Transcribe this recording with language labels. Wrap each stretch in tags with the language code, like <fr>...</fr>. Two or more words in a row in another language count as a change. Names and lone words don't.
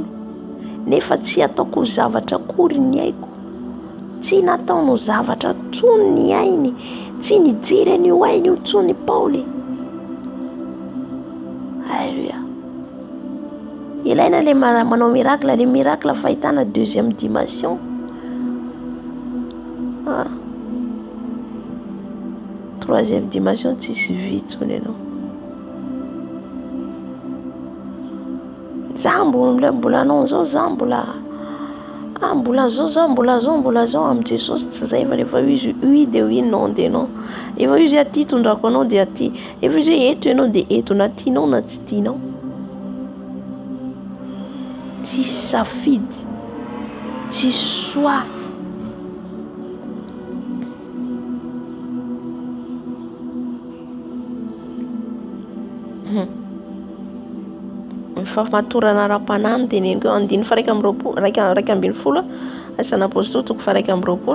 <mg>Nefa tsy ataoko zavatra akory ny aiko. Tsy nataonao zavatra tsony ny ainy. Tsy nijery an'io ainy io tsony Paoly. Alléluia. Ilaina le manao miracle, le miracle fahitana</mg> <fr>deuxième dimension. Troisième dimension</fr> <mg>tsisy vy tsony ianao. Za mbola anao zao, za mbola mbola zao amin'ny Jesosy tsy zay fa rehefa izy</mg> <fr>oui de oui, non de non.</fr> <mg>Efa izy aty tondrako anao de aty. Efa izy eto ianao de eto, na tianao na tsy tianao. Tsy safidy, tsy soa. Fa matorana ara-panahy ny teneniko 2:20 Asana Apôstôly toko 2:20.</mg>